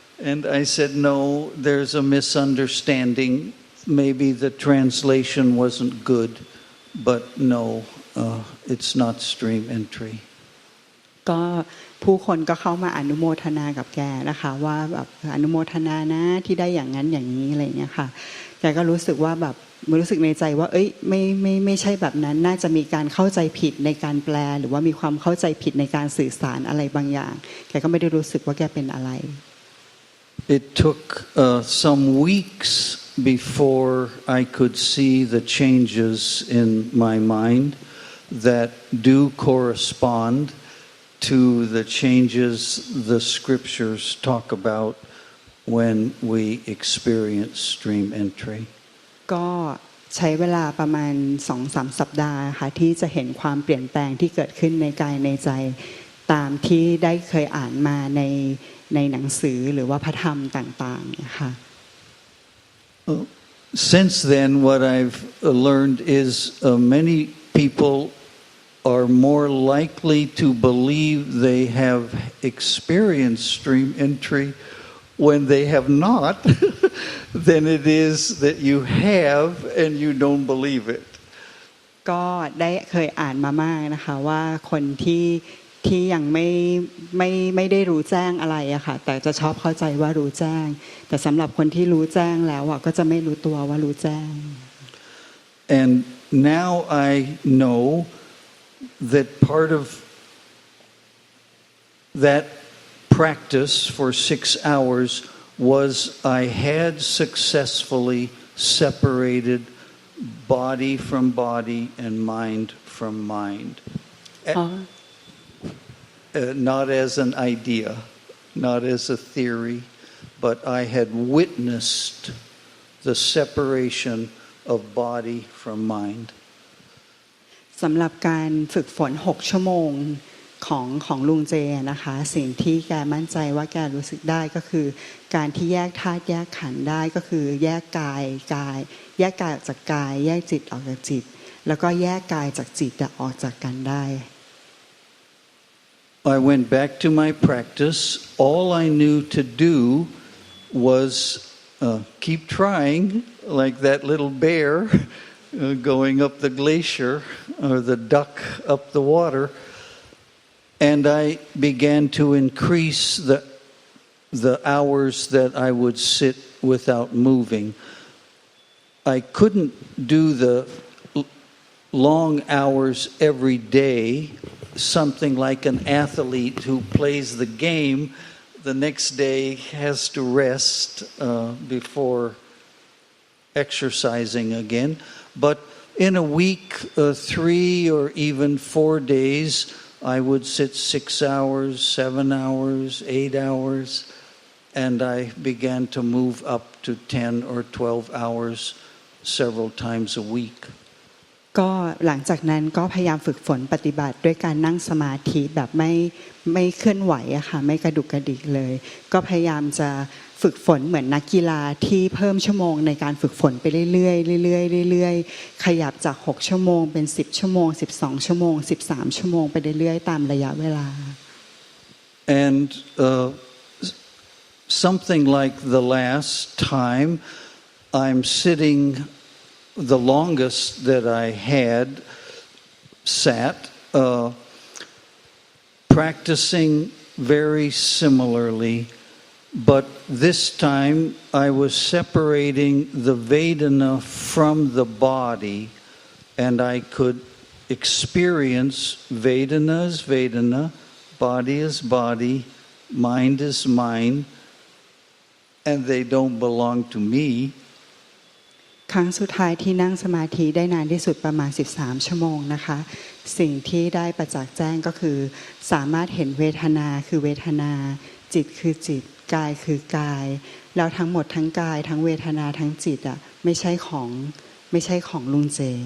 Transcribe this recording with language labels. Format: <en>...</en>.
<en>And I said, no, there's a misunderstanding. Maybe the translation wasn't good, but no, it's not stream entry.</en> <th>ก็ผู้คนก็เข้ามาอนุโมทนากับแกนะคะว่าแบบอนุโมทนานะที่ได้อย่างนั้นอย่างนี้อะไรอย่างเงี้ยค่ะแกก็รู้สึกว่าแบบรู้สึกในใจว่าไม่ใช่แบบนั้นน่าจะมีการเข้าใจผิดในการแปลหรือว่ามีความเข้าใจผิดในการสื่อสารอะไรบางอย่างแกก็ไม่ได้รู้สึกว่าแกเป็นอะไร</th> <en>It took some weeks before I could see the changes in my mind that do correspond to the changes the scriptures talk about when we experience stream entry.</en> <th>ก็ใช้เวลาประมาณ 2-3 สัปดาห์ค่ะที่จะเห็นความเปลี่ยนแปลงที่เกิดขึ้นในกายในใจตามที่ได้เคยอ่านมาในหนังสือหรือว่าพระธรรมต่างๆนะคะ</th> <en>Since then, what I've learned is many people are more likely to believe they have experienced stream entry when they have not than it is that you have and you don't believe it.</en> <th>ก็ได้เคยอ่านมามากนะคะว่าคนที่ยังไม่ได้รู้แจ้งอะไรอะค่ะแต่จะชอบเข้าใจว่ารู้แจ้งแต่สำหรับคนที่รู้แจ้งแล้วอะก็จะไม่รู้ตัวว่ารู้แจ้ง</th> <en>And now I know that part of that practice for 6 hours was I had successfully separated body from body and mind from mind. Not as an idea, not as a theory, but I had witnessed the separation of body from mind.</en> <th>สำหรับการฝึกฝน6 ชั่วโมงของลุงเจนะคะสิ่งที่แกมั่นใจว่าแกรู้สึกได้ก็คือการที่แยกธาตุแยกขันธ์ได้ก็คือแยกกายแยกกายออกจากกายแยกจิตออกจากจิตแล้วก็แยกกายจากจิตออกจากกันได้</th> <en>I went back to my practice. All I knew to do was keep trying, like that little bear going up the glacier or the duck up the water. And I began to increase the hours that I would sit without moving. I couldn't do the long hours every day. Something like an athlete who plays the game, the next day has to rest before exercising again. But in a week, 3 or even 4 days, I would sit 6 hours, 7 hours, 8 hours, and I began to move up to 10 or 12 hours several times a week.</en> <th>ก็หลังจากนั้นก็พยายามฝึกฝนปฏิบัติด้วยการนั่งสมาธิแบบไม่เคลื่อนไหวอะค่ะไม่กระดุกกระดิกเลยก็พยายามจะฝึกฝนเหมือนนักกีฬาที่เพิ่มชั่วโมงในการฝึกฝนไปเรื่อยๆเรื่อยๆเรื่อยๆขยับจาก6 ชั่วโมงเป็น10 ชั่วโมง12 ชั่วโมง13 ชั่วโมงไปเรื่อยๆตามระยะเวลา</th> <en>And something like the last time I'm sitting the longest that I had sat practicing very similarly, but this time I was separating the Vedana from the body, and I could experience Vedana as Vedana, body is body, mind is mind, and they don't belong to me.</en> <th>ครั้งสุดท้ายที่นั่งสมาธิได้นานที่สุดประมาณ13 ชั่วโมงนะคะสิ่งที่ได้ประจักษ์แจ้งก็คือสามารถเห็นเวทนาคือเวทนาจิตคือจิตกายคือกายแล้วทั้งหมดทั้งกายทั้งเวทนาทั้งจิตอ่ะไม่ใช่ของลุงเจ</th>